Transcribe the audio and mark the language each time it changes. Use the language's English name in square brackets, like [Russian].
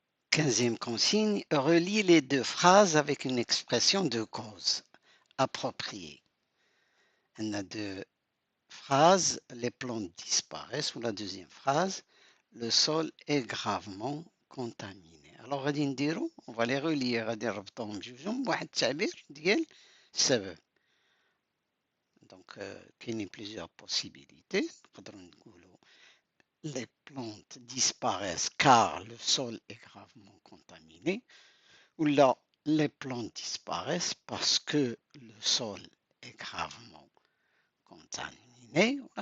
[French] 15e consigne, relie les deux phrases avec une expression de cause appropriée. On a deux phrases, les plantes disparaissent, ou la deuxième phrase, le sol est gravement contaminé. [Arabic] Alors غادي نديرو [French] on va les relier [Arabic] غادي نربطوهم بجوجهم بواحد التعبير ديال السبب. [French] Donc كاينين plusieurs possibilités. [Arabic] نقدروا نقولوا [French] les plantes disparaissent car le sol est gravement contaminé. Ou là, les plantes disparaissent parce que le sol est gravement contaminé.